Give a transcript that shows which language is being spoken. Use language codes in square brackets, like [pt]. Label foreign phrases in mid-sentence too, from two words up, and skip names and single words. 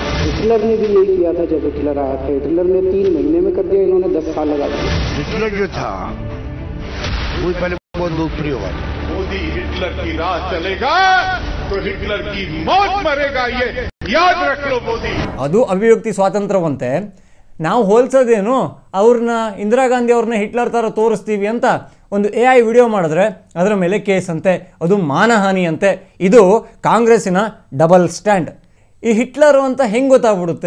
[hi] हिटलर ने भी यही किया था. जब हिटलर आया था, हिटलर ने 3 महीने में कर दिया, इन्होंने 10 साल लगा दिया. हिटलर जो था वो पहले बहुत लोकप्रिय हुआ. मोदी हिटलर की राह चलेगा तो हिटलर की मौत मरेगा, ये याद रख लो मोदी। [kn] ಅದು ಅಭಿವ್ಯಕ್ತಿ ಸ್ವಾತಂತ್ರ್ಯವಂತೆ. ನಾವು ಹೋಲಿಸೋದೇನು ಅವ್ರನ್ನ ಇಂದಿರಾ ಗಾಂಧಿ ಅವ್ರನ್ನ ಹಿಟ್ಲರ್ ಥರ ತೋರಿಸ್ತೀವಿ ಅಂತ ಒಂದು [en] AI video [kn] ಮಾಡಿದ್ರೆ ಅದರ ಮೇಲೆ ಕೇಸ್ ಅಂತೆ, ಅದು ಮಾನಹಾನಿ ಅಂತೆ. ಇದು ಕಾಂಗ್ರೆಸ್ಸಿನ [en] double stand. [kn] ಈ ಹಿಟ್ಲರು ಅಂತ ಹೆಂಗೆ ಗೊತ್ತಾಗ್ಬಿಡುತ್ತೆ?